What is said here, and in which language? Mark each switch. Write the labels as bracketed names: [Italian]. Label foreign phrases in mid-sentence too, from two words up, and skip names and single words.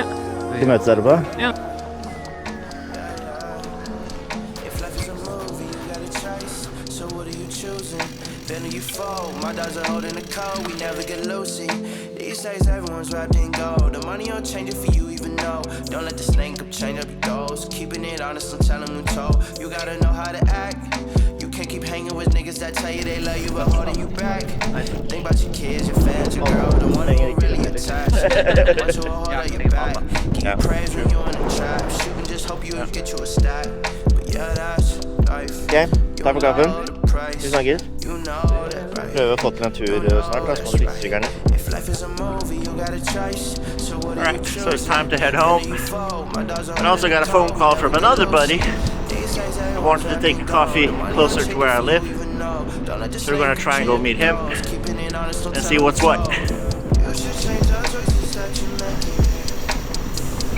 [Norwegian] Vi møtes etterpå? Ja. [English] These days everyone's wrapped in gold. The money will change it for you even know. Don't let the snake up change up your goals. Keeping it honest, don't tell them who told. You gotta know how to act. You can't keep hanging with niggas that tell you they love you but holding you back. Think about your kids, your fans, your girl, the one who really attached. The ones who will hold out your back. Give you praise when you're in the trap. Shooting, just hope you get you a stack. But yeah, that's life. [Norwegian] Okay, takk for kaffen. Vi snakkes. Prøver å få til en tur snart, da, så må du fikse sykkerne. [English] Alright, so it's time to head home. I also got a phone call from another buddy. I wanted to take a coffee closer to where I live. know. Don't let the So we're gonna try and go meet him keeping it honest, don't and tell see him what's no. what. You should change the choices that you make.